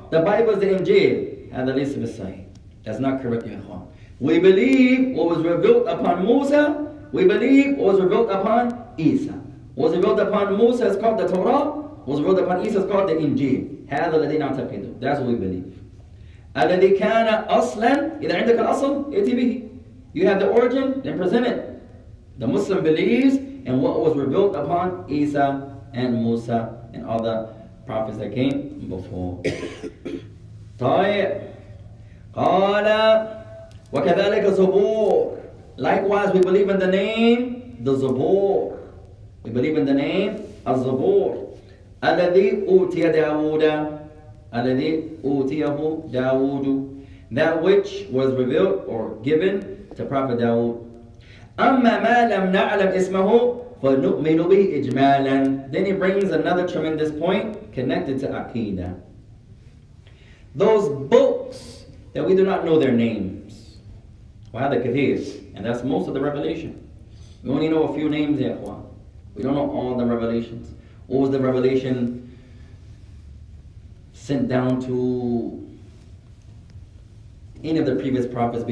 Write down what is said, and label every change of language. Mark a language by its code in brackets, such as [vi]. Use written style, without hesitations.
[en] The Bible is the Injil. [ar] هذا ليس بالصحيح. [en] That's not correct, [ar] يا إخوان. [en] We believe what was revealed upon Musa. We believe what was revealed upon Isa. What was revealed upon Musa is called the Torah. What was revealed upon Isa is called the Injil. [ar] هذا الذي نعتقده. [en] That's what we believe. [ar] الذي كان أصلا إذا عندك الأصل ائتي به. [en] You have the origin, then present it. The Muslim believes in what was revealed upon Isa and Musa and other prophets that came before. [ar] طيب. قال وكذلك زبور. [en] Likewise, we believe in the name, the Zabur. We believe in the name, Az-Zabur. [ar] الذي أوتي داود. الذي أوتيه داود. [en] That which was revealed or given to Prophet Dawood. [ar] أما ما لم نعلم اسمه فنؤمن به إجمالا. [en] Then he brings another tremendous point connected to Aqidah. Those books that we do not know their names. [ar] وهذا كثير. [en] And that's most of the revelation. We only know a few names, [ar] ya ikhwan. [en] We don't know all the revelations. What was the revelation sent down to any of the previous prophets?